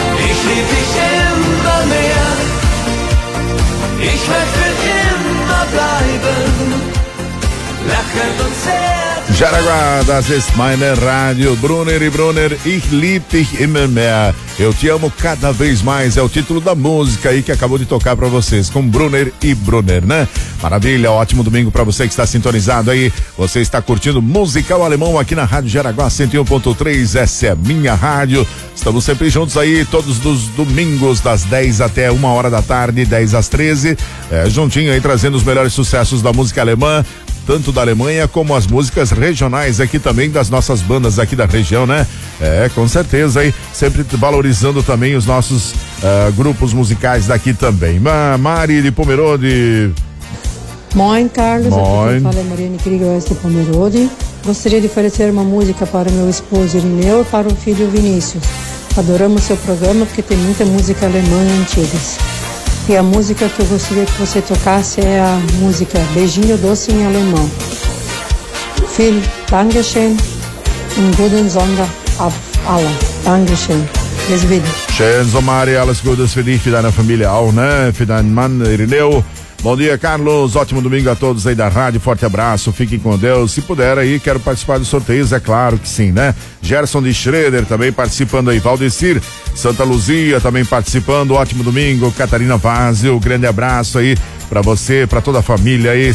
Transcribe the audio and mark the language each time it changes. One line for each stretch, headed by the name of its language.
German: Ich lieb dich immer mehr, ich möchte immer bleiben, lachen und zählen. Jaraguá, das ist meine Rádio. Brunner e Brunner, ich lieb dich immer mehr.
Portuguese: Eu te amo cada vez mais. É o título da música aí que acabou de tocar pra vocês, com Brunner e Brunner, né? Maravilha, ótimo domingo pra você que está sintonizado aí. Você está curtindo Musical Alemão aqui na Rádio Jaraguá 101.3. Essa é a minha rádio. Estamos sempre juntos aí, todos os domingos, das 10 até 1 hora da tarde, 10 às 13. Juntinho aí, trazendo os melhores sucessos da música alemã, tanto da Alemanha como as músicas regionais aqui também das nossas bandas aqui da região, né? É, com certeza aí, sempre valorizando também os nossos grupos musicais daqui também. Mari de Pomerode. Moin, Carlos. Moin. Fala, Mariane Krieger de Pomerode. Gostaria de oferecer uma música para meu esposo Irineu e para o filho Vinícius. Adoramos seu programa porque tem muita música alemã antiga. E a música que eu gostaria que você tocasse é a música Beijinho Doce em Alemão.
German: Viel Dankeschön und guten Sonntag auf alle. Dankeschön. Bis wieder. Schön, so Mari, alles Gutes für dich, für deine Familie auch, ne? Für deinen Mann, Irineu.
Portuguese: Bom dia, Carlos. Ótimo domingo a todos aí da rádio. Forte abraço. Fiquem com Deus. Se puder aí, quero participar do sorteio. É claro que sim, né? Gerson de Schroeder também participando aí. Valdecir, Santa Luzia também participando. Ótimo domingo. Catarina Vazio, grande abraço aí pra você, pra toda a família aí.